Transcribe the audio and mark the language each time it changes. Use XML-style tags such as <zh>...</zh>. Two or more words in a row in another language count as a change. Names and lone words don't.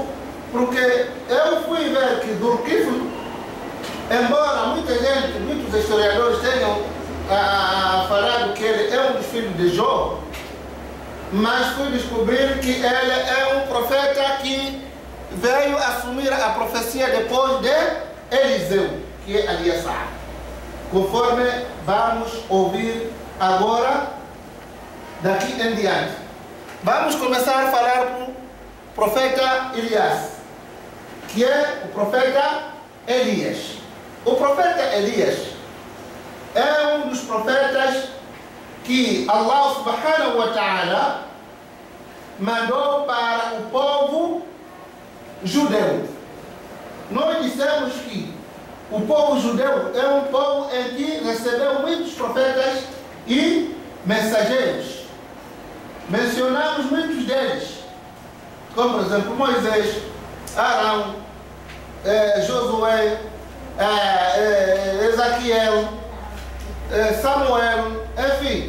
<pt>Porque eu fui ver que Dhul-Kifli, embora muita gente, muitos historiadores tenham falado que ele é um dos filhos de Jó, mas fui descobrir que ele é um profeta que veio assumir a profecia depois de Eliseu, que é Elias, conforme vamos ouvir agora, daqui em diante. Vamos começar a falar do profeta Elias, que é o profeta Elias. O profeta Elias é um dos profetas que Allah</pt> <ar>سبحانه وتعالى</ar> <pt>mandou para o povo judeu. Nós dissemos que o povo judeu é um povo em que recebeu muitos profetas e mensageiros. Mencionamos muitos deles, como por exemplo Moisés, Arão, Josué, Ezequiel, Samuel, enfim.</pt>